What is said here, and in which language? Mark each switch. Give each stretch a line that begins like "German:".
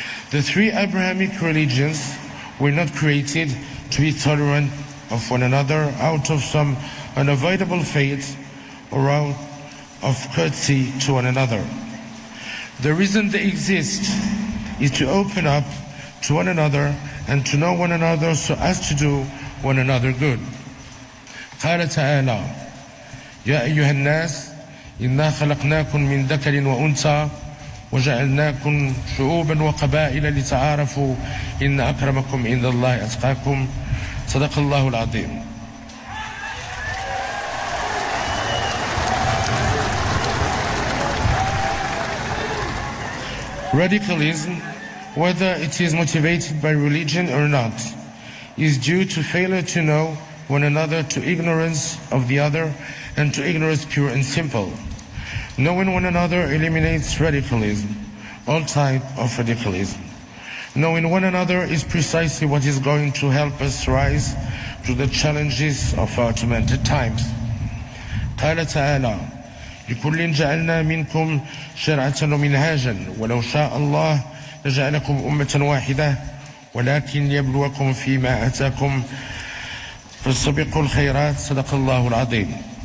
English: The three Abrahamic religions were not created to be tolerant of one another out of some unavoidable fate or out of courtesy to one another. The reason they exist is to open up to one another and to know one another so as to do one another good.
Arabic: قال تعالى يا أيها الناس إنا خلقناكم من ذكر وأنثى وجعلناكم شعوبا وقبائل لتعارفوا إن أكرمكم عند الله أتقاكم صدق الله العظيم.
English: Radicalism, whether it is motivated by religion or not, is due to failure to know one another, to ignorance of the other, and to ignorance pure and simple. Knowing one another eliminates radicalism, all type of radicalism. Knowing one another is precisely what is going to help us rise to the challenges of our tormented times.
Arabic: قال تعالى لكل جعلنا منكم شرعة ومنهاجا ولو شاء الله لجعلكم أمة واحدة ولكن يبلوكم فيما آتاكم فاستبقوا الخيرات صدق الله العظيم.